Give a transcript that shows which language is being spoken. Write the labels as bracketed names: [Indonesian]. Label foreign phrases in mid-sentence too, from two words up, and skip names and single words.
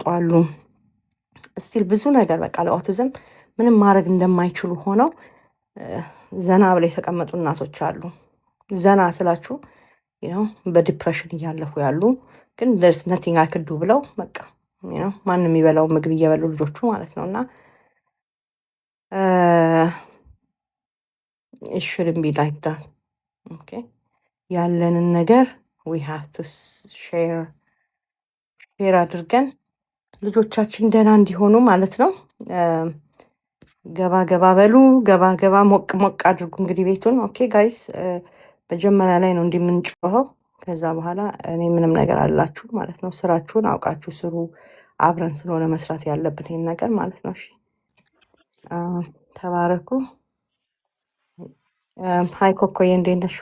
[Amharic] አሉ። ስቲል ብዙ ነገር በቃ ለኦቲዝም ምንም ማድረግ እንደማይችሉ ሆነው ዘና ብለው የተቀመጡ እናቶች አሉ። ዘና ስላችሁ በዲፕሬሽን እያለፉ ያሉ ግን [English] there's nothing I could do [Amharic] ብለው በቃ ማንም የሚበላው ምግብ እየበሉ ልጆቹ ማለት ነው። እና [English] it shouldn't be like that. [Amharic] Okay ያለንን ነገር [English] we have to share [Amharic] አድርገን ልጆቻችን ደህና እንዲሆኑ ማለት ነው። ገባ ገባ በሉ፣ ገባ ሞቅ አድርጉ እንግዲህ ቤቱን። [English] okay guys [Amharic] መጀመሪያ ላይ ነው እንዲህ የምንጮኸው። ከዛ በኋላ እኔ ምንም ነገር አላችሁ ማለት ነው። ስራችሁን አውቃችሁ ስሩ። አብረን ስለሆነ መስራት ያለብን ይሄን ነገር ማለት ነው። እሺ ተባረኩ። ሀይ ኮኮዬ እንዴት ነሽ?